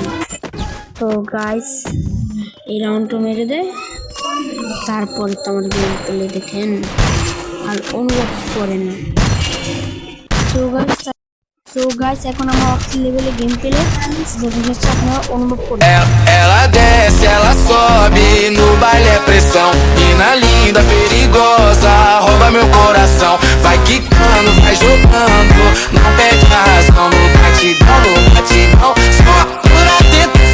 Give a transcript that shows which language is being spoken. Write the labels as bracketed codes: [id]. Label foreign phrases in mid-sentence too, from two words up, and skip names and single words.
[bn] তো গাইস, এই রাউন্ডটা মেরে দেয়, তারপরে তো আমার [en] game play [bn] দেখেন আর অনুভব করেন। তো গাইস এখন আমরা [en] off level-e game play [bn] আপনারা অনুভব করেন। [pt] Ela desce, ela sobe, no baile é pressão. Mina linda, perigosa, rouba meu coração. Vai quicando, vai jogando, não perde a razão. No batidão, só por atento.